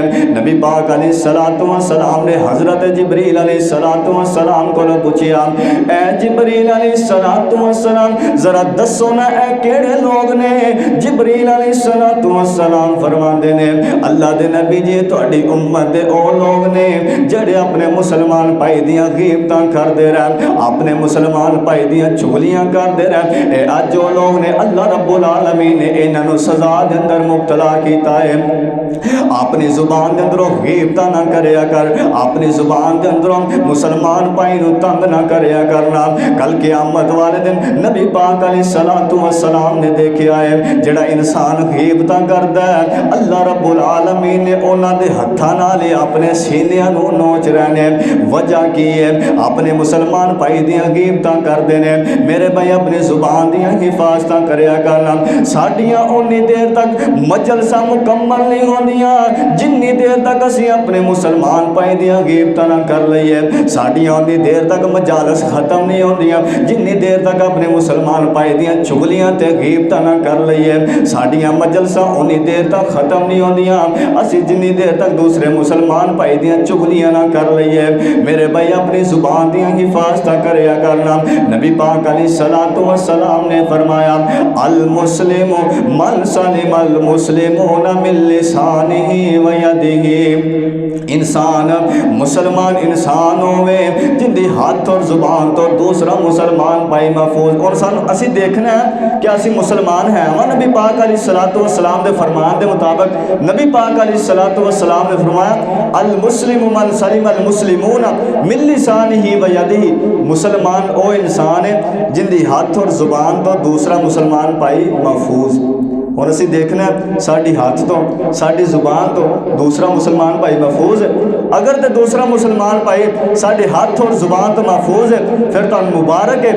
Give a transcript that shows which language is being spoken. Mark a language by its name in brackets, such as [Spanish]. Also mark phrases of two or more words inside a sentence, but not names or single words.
[Punjabi] ਨਬੀ ਪਾਕ [Arabic] عليه الصلاة والسلام [Punjabi] ਨੇ ਹਜ਼ਰਤ ਜਿਬਰੀਲ [Arabic] عليه الصلاة والسلام [Punjabi] ਕੋ ਪੁੱਛਿਆ, ਐ ਜਿਬਰੀਲ [Arabic] عليه الصلاة والسلام [Punjabi] ਜ਼ਰਾ ਦੱਸੋ ਨਾ ਐ ਕਿਹੜੇ ਲੋਕ ਨੇ? ਜਿਬਰੀਲ [Arabic] عليه الصلاة والسلام [Punjabi] ਫ਼ਰਮਾਂਦੇ ਨੇ, ਅੱਲਾਹ ਦੇ ਨਬੀ ਜੀ ਤੁਹਾਡੀ ਉੱਮਤ ਦੇ ਓ ਲੋਕ ਨੇ ਜਿਹੜੇ ਅਪਣੇ ਮੁਸਲਮਾਨ ਭਾਈ ਦੀਆਂ ਗ਼ੀਬਤਾਂ ਕਰਦੇ ਰਹਿਣ, ਅਪਣੇ ਮੁਸਲਮਾਨ ਭਾਈ ਦੀਆਂ ਚੁਗ਼ਲੀਆਂ ਕਰਦੇ ਰਹਿਣ। ਏ ਅੱਜ ਓ ਲੋਕ ਨੇ ਅੱਲਾਹ [Arabic] رب العالمين [Punjabi] ਨੇ ਇਨ੍ਹਾਂ ਨੂੰ ਸਜ਼ਾ ਦੇ ਅੰਦਰ ਮੁਬਤਲਾ ਕੀਤਾ ਹੈ। ਅਪਣੀ ਜ਼ੁਬਾਨ ਦੇ ਅੰਦਰੋਂ ਗ਼ੀਬਤਾਂ ਨਾ ਕਰਿਆ ਕਰ, ਅਪਣੀ ਜ਼ੁਬਾਨ ਦੇ ਅੰਦਰੋਂ ਮੁਸਲਮਾਨ ਭਾਈ ਨੂੰ ਤੰਗ ਨਾ ਕਰਿਆ ਕਰਨਾ। ਕੱਲ੍ਹ ਕ਼ਯਾਮਤ ਵਾਲੇ ਦਿਨ ਨਬੀ ਪਾਕ [Arabic] عليه الصلاة والسلام [Punjabi] ਨੇ ਦੇਖਿਆ ਹੈ, ਜਿਹੜਾ ਇਨਸਾਨ ਗ਼ੀਬਤਾਂ ਕਰਦਾ ਹੈ ਅੱਲਾਹ [Arabic] رب العالمين [Punjabi] ਨੇ ਉਨ੍ਹਾਂ ਦੇ ਹੱਥਾਂ ਨਾਲ ਅਪਣੇ ਸੀਨਿਆਂ ਨੂੰ ਨੋਚ ਰਹੇ ਨੇ। ਵਜ੍ਹਾ ਕੀ ਹੈ? ਅਪਣੇ ਮੁਸਲਮਾਨ ਭਾਈ ਦੀਆਂ ਗ਼ੀਬਤਾਂ ਕਰਦੇ ਨੇ। ਮੇਰੇ ਭਾਈ ਅਪਣੀ ਜ਼ੁਬਾਨ ਦੀਆਂ ਹਿਫ਼ਾਜ਼ਤਾਂ ਕਰਿਆ ਕਰਨਾ। ਸਾਡੀਆਂ ਉੱਨੀ ਦੇਰ ਤਕ ਮਜਲਸਾਂ ਮੁਕੰਮਲ ਨਹੀਂ ਹੁੰਦੀਆਂ ਜਿੰਨੀ ਦੇਰ ਤਕ ਅਸੀਂ ਅਪਣੇ ਮੁਸਲਮਾਨ ਭਾਈ ਦੀਆਂ ਗ਼ੀਬਤਾਂ ਨਾ ਕਰ ਲਈਏ। ਸਾਡੀਆਂ ਉੱਨੀ ਦੇਰ ਤਕ ਮਜਾਲਸ ਖ਼ਤਮ ਨਹੀਂ ਹੁੰਦੀਆਂ ਜਿੰਨੀ ਦੇਰ ਤਕ ਅਪਣੇ ਮੁਸਲਮਾਨ ਭਾਈ ਦੀਆਂ ਚੁਗ਼ਲੀਆਂ ਤੇ ਗ਼ੀਬਤਾਂ ਨਾ ਕਰ ਲਈਏ। ਸਾਡੀਆਂ ਮਜਲਸਾਂ ਉੱਨੀ ਦੇਰ ਤਕ ਖ਼ਤਮ ਨਹੀਂ ਹੁੰਦੀਆਂ ਅਸੀਂ ਜਿੰਨੀ ਦੇਰ ਤਕ ਦੂਸਰੇ ਮੁਸਲਮਾਨ ਭਾਈ ਦੀਆਂ ਚੁਗ਼ਲੀਆਂ ਨਾ ਕਰ ਲਈਏ। ਮੇਰੇ ਭਾਈ ਅਪਣੀ ਜ਼ੁਬਾਨ ਦੀਆਂ ਹਿਫ਼ਾਜ਼ਤਾਂ ਕਰਿਆ ਕਰਨਾ। ਨਬੀ ਪਾਕ [Arabic] عليه الصلاة والسلام [Punjabi] ਨੇ ਫ਼ਰਮਾਇਆ, [Arabic] المسلم من سلم المسلمون من لسانه ويده. [Punjabi] ਇਨਸਾਨ ਮੁਸਲਮਾਨ ਇਨਸਾਨ ਹੋਵੇ ਜਿੰਦੀ ਹੱਥ ਔਰ ਜ਼ੁਬਾਨ ਤੋਂ ਦੂਸਰਾ ਮੁਸਲਮਾਨ ਭਾਈ ਮਹਿਫ਼ੂਜ਼। ਔਰ ਸਾਨੂੰ ਅਸੀਂ ਦੇਖਣਾ ਹੈ ਕਿ ਅਸੀਂ ਮੁਸਲਮਾਨ ਹਾਂ। ਨਬੀ ਪਾਕ [Arabic] عليه الصلاة والسلام [Punjabi] ਦੇ ਫ਼ਰਮਾਨ ਦੇ ਮੁਤਾਬਿਕ ਨਬੀ ਪਾਕ [Arabic] عليه الصلاة والسلام [Punjabi] ਨੇ ਫ਼ਰਮਾਇਆ, [Arabic] المسلم من سلم المسلمون من لسانه ويده. [Punjabi] ਮੁਸਲਮਾਨ ਓ ਇਨਸਾਨ ਹੈ ਜਿੰਦੀ ਹੱਥ ਔਰ ਜ਼ੁਬਾਨ ਤੋਂ ਦੂਸਰਾ ਮੁਸਲਮਾਨ ਭਾਈ ਮਹਿਫ਼ੂਜ਼। ਔਰ ਅਸੀਂ ਦੇਖਣਾ ਸਾਡੀ ਹੱਥ ਤੋਂ ਸਾਡੀ ਜ਼ੁਬਾਨ ਤੋਂ ਦੂਸਰਾ ਮੁਸਲਮਾਨ ਭਾਈ ਮਹਿਫ਼ੂਜ਼ ਹੈ। ਅਗਰ ਤੋ ਦੂਸਰਾ ਮੁਸਲਮਾਨ ਭਾਈ ਸਾਡੇ ਹੱਥ ਔਰ ਜ਼ੁਬਾਨ ਤੋਂ ਮਹਿਫ਼ੂਜ਼ ਹੈ ਫਿਰ ਤੋ ਮੁਬਾਰਕ ਹੈ।